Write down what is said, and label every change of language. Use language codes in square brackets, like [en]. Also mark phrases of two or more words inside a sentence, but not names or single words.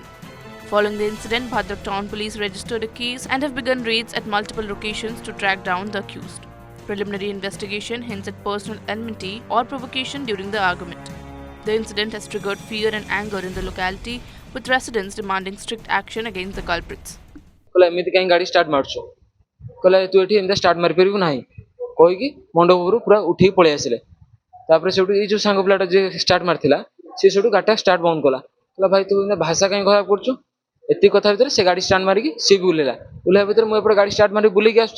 [en] Following the incident, Bhadrak Town Police registered a case and have begun raids at multiple locations to track down the accused. Preliminary investigation hints at personal enmity or provocation during the argument. The incident has triggered fear and anger in the locality, with residents demanding strict action against the culprits. [or] କହିଲା ଏମିତି କାହିଁ ଗାଡ଼ି ଷ୍ଟାର୍ଟ ମାରୁଛୁ କହିଲା ତୁ ଏଠି ଏମିତି ଷ୍ଟାର୍ଟ ମାରିପାରିବୁ ନାହିଁ କହିକି ମଣ୍ଡପ ଉପରୁ ପୁରା ଉଠିକି ପଳେଇ ଆସିଲେ। ତାପରେ ସେଠୁ ଏଇ ଯୋଉ ସାଙ୍ଗ ପିଲାଟା ଯିଏ ଷ୍ଟାର୍ଟ ମାରିଥିଲା ସେ ସେଠୁ ଗାଡ଼ିଟା ଷ୍ଟାର୍ଟ ବନ୍ଦ କଲା। କହିଲା ଭାଇ ତୁ ଭାଷା କାହିଁ ଖରାପ କରୁଛୁ। ଏତିକି କଥା ଭିତରେ ସେ ଗାଡ଼ି ଷ୍ଟାର୍ଟ ମାରିକି ସିଏ ବି ଓହ୍ଲେଇବା ଭିତରେ ମୁଁ ଏପଟେ ଗାଡ଼ି ଷ୍ଟାର୍ଟ ମାରିକି ବୁଲିକି ଆସୁଛି।